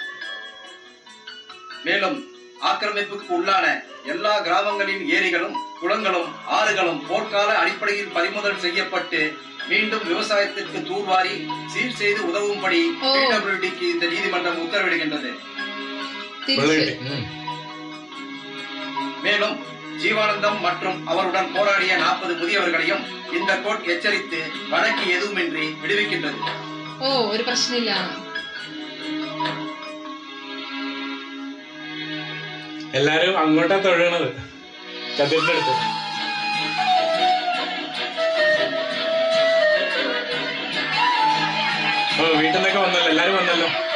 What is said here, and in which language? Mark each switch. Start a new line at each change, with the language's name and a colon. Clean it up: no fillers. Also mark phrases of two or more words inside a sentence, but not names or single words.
Tamil: மேலும் ஆக்கிரமிப்புக்கு உள்ளான எல்லா கிராமங்களின் ஏரிகளும் குளங்களும் ஆறுகளும் போர்க்கால அடிப்படையில் பறிமுதல் செய்யப்பட்டு மீண்டும் விவசாயத்திற்கு தூர்வாரி சீர் செய்து உதவும்படி பிடபிள்யூடிக்கு இந்த நீதிமன்றம் உத்தரவிடுகின்றது. மேலும் ஜீவானந்தம் மற்றும் அவருடன் போராடிய 40 முதியவர்களையும் இந்த கோர்ட் எச்சரித்து வழக்கு எதுவுமின்றி விடுவிக்கின்றது.
Malayalam: ഓ ഒരു പ്രശ്നമില്ല. എല്ലാരും അങ്ങോട്ടാ തൊഴണത് കതിരിന്റെ അടുത്ത്. ഓ വീട്ടിൽ നിന്നൊക്കെ വന്നല്ലോ, എല്ലാരും വന്നല്ലോ.